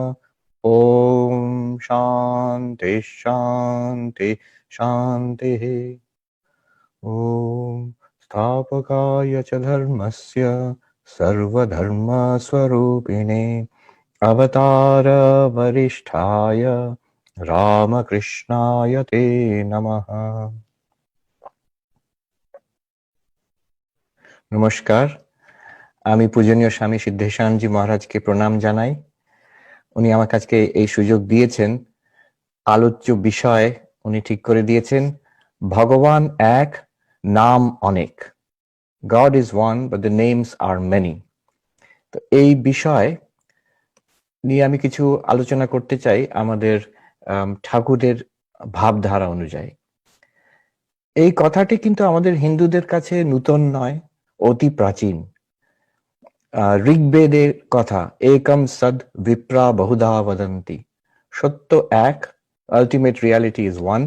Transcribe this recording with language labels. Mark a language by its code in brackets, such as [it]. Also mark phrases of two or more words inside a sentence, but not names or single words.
[sa] ॐ शान्ति शान्ति शान्तिः। ॐ स्थापकाय च धर्मस्य सर्वधर्मस्वरूपिणे अवतार वरिष्ठाय रामकृष्णाय ते नमः। [bn] নমস্কার, আমি পূজনীয় স্বামী সিদ্ধেশানজি মহারাজকে প্রণাম জানাই। উনি আমাকে আজকে এই সুযোগ দিয়েছেন। আলোচ্য বিষয় উনি ঠিক করে দিয়েছেন, ভগবান এক, নাম অনেক। [en] God is one, but the names are many. [bn] তো এই বিষয় নিয়ে আমি কিছু আলোচনা করতে চাই আমাদের ঠাকুরের ভাবধারা অনুযায়ী। এই কথাটি কিন্তু আমাদের হিন্দুদের কাছে নূতন নয়, অতি প্রাচীন। ঋগ্বেদের কথা, [sa] একম সদ বিপ্রা বহুধা বদন্তি, [bn] সত্য এক, [en] ultimate reality is one.